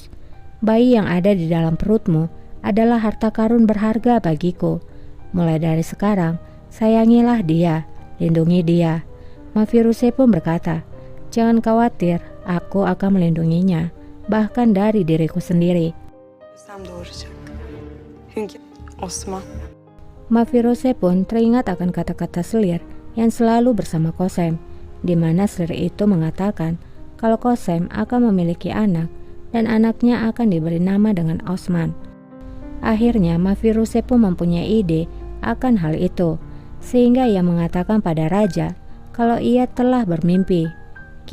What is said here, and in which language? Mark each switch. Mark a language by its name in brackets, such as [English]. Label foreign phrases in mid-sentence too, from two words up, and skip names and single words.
[Indonesian] Bayi yang ada di dalam perutmu adalah harta karun berharga bagiku. Mulai dari sekarang, sayangilah dia, lindungi dia." Mafiruse pun berkata, "Jangan khawatir, aku akan melindunginya, bahkan dari diriku sendiri." [Turkish] Sam doğuracak. Çünkü Osman. [Indonesian] Mafirose pun teringat akan kata-kata selir yang selalu bersama Kosem, di mana selir itu mengatakan kalau Kosem akan memiliki anak dan anaknya akan diberi nama dengan Osman. Akhirnya Mafiruse pun mempunyai ide akan hal itu, sehingga ia mengatakan pada raja kalau ia telah bermimpi.